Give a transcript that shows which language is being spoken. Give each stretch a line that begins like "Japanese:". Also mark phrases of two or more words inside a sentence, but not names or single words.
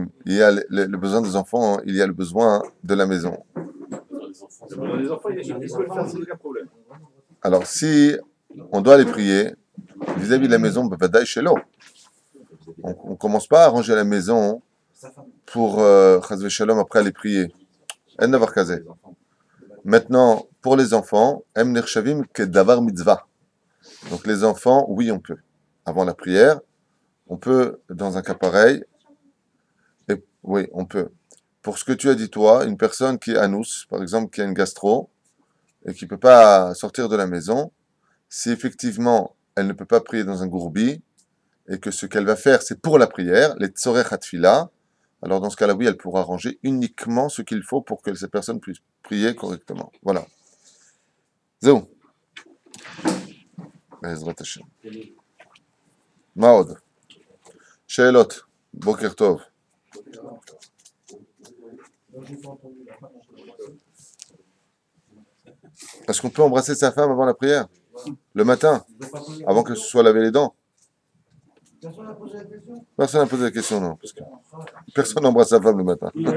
French: Il y a le besoin des enfants, il y a le besoin de la maison. Les enfants, ils peuvent le faire sans aucun problème. Alors, si on doit aller prier vis-à-vis de la maison,
Hebrew: בוודאי שלא.
French: On commence pas à ranger la maison Sa femme. pour
Hebrew: חס ושלום
French: après aller prier.
Hebrew: אין דבר כזה.
French: Maintenant, pour les enfants,
Hebrew: הם נחשבים כדבר מצווה.
French: Donc les enfants, oui, on peut. Avant la prière, on peut, dans un cas pareil, et oui, on peut. Pour ce que tu as dit toi, une personne qui est anous, par exemple, qui a une gastro, et qui ne peut pas sortir de la maison, si effectivement elle ne peut pas prier dans un gourbi, et que ce qu'elle va faire, c'est pour la prière, les
Hebrew: צורך התפילה,
French: alors dans ce cas-là, oui, elle pourra ranger uniquement ce qu'il faut pour que cette personne puisse prier correctement. Voilà.
Hebrew: זהו. בעזרת השם. מה עוד? שאלות, בוקר טוב.
French: Est-ce qu'on peut embrasser sa femme avant la prière? Le matin, avant que ce soit laver les dents? Personne n'a posé la question, non. Parce que personne n'embrasse sa femme le matin.